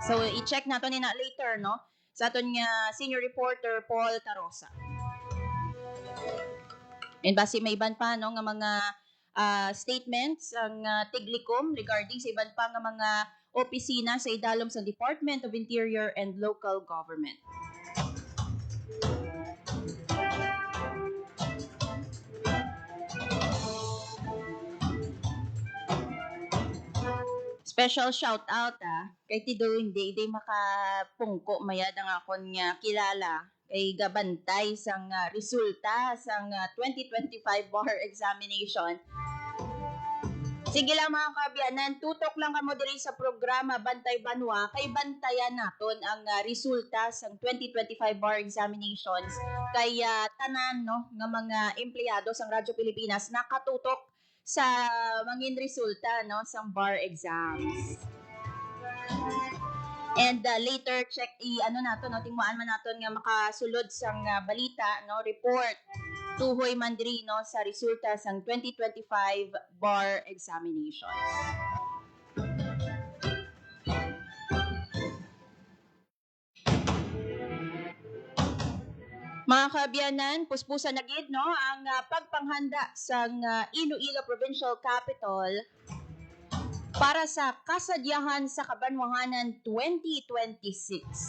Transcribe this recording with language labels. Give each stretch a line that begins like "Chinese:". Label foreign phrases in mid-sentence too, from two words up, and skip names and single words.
Hiligaynon: So i-check nato ni na later, no, sa aton nga
English: senior reporter
Hiligaynon: Paul Tarosa. And basi may iban pa, no, nga mga statements ang Tiglikom regarding sa iban pa nga mga opisina sa idalom sa Department of Interior and Local Government.
English: Special shout out
Hiligaynon: kay Tido hindi makapungko mayad ang akon nga kilala kay gabantay sang resulta sang 2025
English: bar examination.
Hiligaynon: Sige lang mga kabyanan, tutok lang kamo diri sa programa Bantay Banwa kay bantayan naton ang resulta sang 2025
English: bar examinations
Hiligaynon: kay tanan, no, nga mga empleyado sang Radyo Pilipinas nakatutok sa mangin resulta, no, sang
English: bar exams. And later check
Hiligaynon: ano nato, no, tingmaan man naton nga makasulod sang balita, no, report tuhoy man diri, no, sa resulta sang 2025
English: bar examinations.
Hiligaynon: Mga kabyanan, puspusan na gid, no, ang pagpanghanda sang Iloilo Provincial Capital para sa kasadyahan sa Kabanwahanan 2026.